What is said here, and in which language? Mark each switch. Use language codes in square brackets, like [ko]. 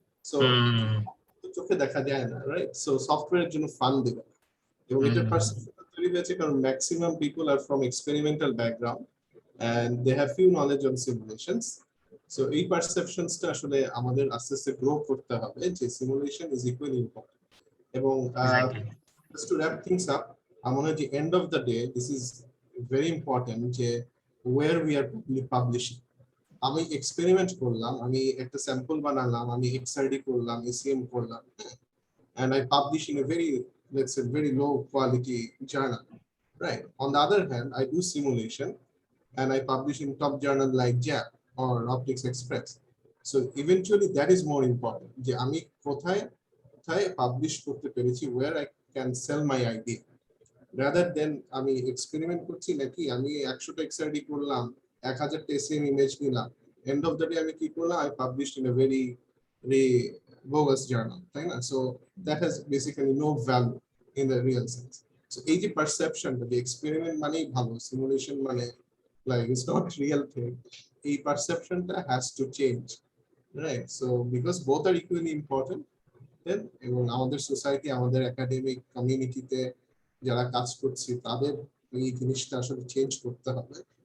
[bn] So চোখে দেখা যায় না, রাইট? সো সফটওয়্যারের জন্য ফান্ড দিবে, এবং এটার পারসেপশন তৈরি হয়েছে কারণ [en] Maximum people are from experimental background and they have few knowledge on simulations. [bn] So এই পারসেপশনসটা আসলে আমাদের আস্তে আস্তে গ্রো করতে হবে যে [en] Simulation is equally important. [bn] এবং [en] just to wrap things up, [bn] আমার মনে হয় যে [en] End of the day this is very important যে where we are publishing. [bn] আমি এক্সপেরিমেন্ট করলাম, আমি একটা স্যাম্পল বানালাম, আমি XRD করলাম, ACM করলাম, [en] and I publish in a very, let's say, very low quality journal, right? On the other hand, I do simulation and I publish in top journal like JAP or Optics Express. So eventually that is more important. [bn] যে আমি কোথায় publish করতে পেরেছি, [en] where I can sell my idea, rather than [bn] আমি experiment করছি নাকি আমি 100টা XRD করলাম, 1000টা SEM ইমেজ নিলাম, [en] end of the day [bn] আমি কি করলাম, [en] I published in a very bogus journal, [bn] তাই না? [en] So that has basically no value in the real sense. So [bn] এই যে পারসেপশন, যে এক্সপেরিমেন্ট মানেই ভালো, সিমুলেশন মানে [en] like it's not real thing, a perception that has to change, right? So because both are equally important, then [bn] এবং আমাদের society, আমাদের academic কমিউনিটিতে যারা কাজ করছে তাদের এই জিনিসটা আসলে চেঞ্জ করতে হবে।